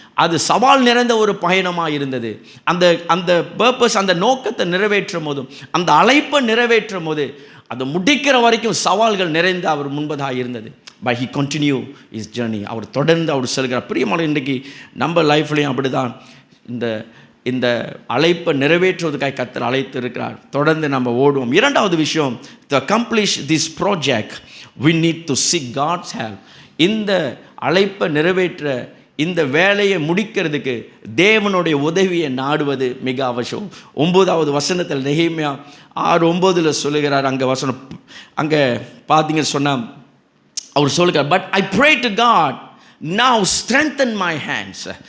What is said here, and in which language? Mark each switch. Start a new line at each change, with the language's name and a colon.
Tamil: அது சவால் நிறைந்த ஒரு பயணமாக இருந்தது. அந்த பர்பஸ், அந்த நோக்கத்தை நிறைவேற்றும் போதும், அந்த அழைப்பை நிறைவேற்றும் போது, அதை முடிக்கிற வரைக்கும் சவால்கள் நிறைந்து அவர் முன்பதாக இருந்தது.
English: But he continue is journey.
Tamil: அவர் தொடர்ந்து அவர் செல்கிறார். பிரியமான இன்றைக்கி நம்ம லைஃப்லேயும் அப்படி தான் இந்த அழைப்பை நிறைவேற்றுவதற்காக கர்த்தர் அழைத்து இருக்கிறார். தொடர்ந்து நம்ம ஓடுவோம். இரண்டாவது விஷயம்,
English: to accomplish this project we need to seek God's help.
Tamil: இந்த அழைப்பை நிறைவேற்ற, இந்த வேலையை முடிக்கிறதுக்கு தேவனுடைய உதவியை நாடுவது மிக அவசியம். 9வது வசனத்தில் நெகேமியா 6:9 சொல்லுகிறார். அங்கே பார்த்தீங்கன்னு சொன்னால் அவர் சொல்லுகிறார்,
English: But I pray to God now strengthen my hands.